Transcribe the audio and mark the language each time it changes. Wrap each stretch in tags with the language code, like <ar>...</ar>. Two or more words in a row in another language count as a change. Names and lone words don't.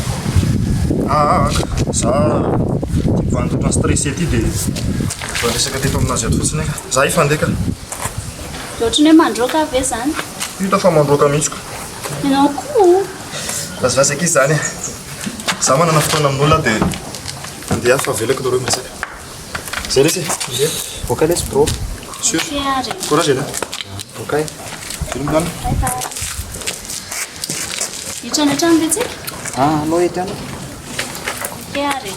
<mg>Za vandotrana stressé ty dia fa resaka teto aminazy ato fotsiny eka za ifandeka Dia ohatrany hoe mandroaka ve zany? hita fa mandroaka mihitsiko Ianao koa vazivazaka izy zany za manana fotoana amin'olona dia andeha fa velako nareo miresaka zay lesy voaka lesy bro sûr Fiary.</mg> <fr>courage là</fr> <mg>ok filmgana Hitrany hatrany ve tsika? anao ety any Fiary.</mg>